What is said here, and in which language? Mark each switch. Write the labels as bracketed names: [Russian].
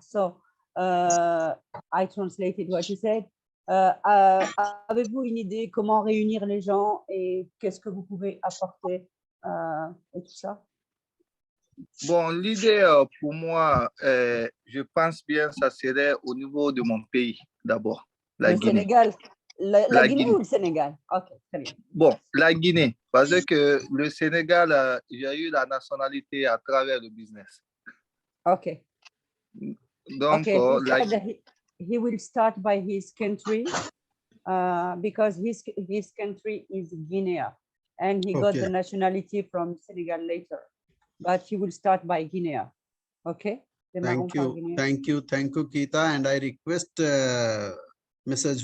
[English] So, I translated what he said. [French] Avez-vous une idée comment réunir les gens et qu'est-ce que vous pouvez apporter et tout ça? Bon, l'idée pour moi, je pense bien, ça serait au niveau de mon pays d'abord, la Guinée. Sénégal. La Guinée ou le Sénégal? Ok, très bien. Bon, la Guinée, parce que le Sénégal, j'ai eu la nationalité à travers le business. Ok. Donc, [English] he will start by his country because his country is Guinea, and he got Okay. the nationality from Senegal later, but he will start by Guinea. Okay. Thank you, thank you, Keita. And I request Mrs.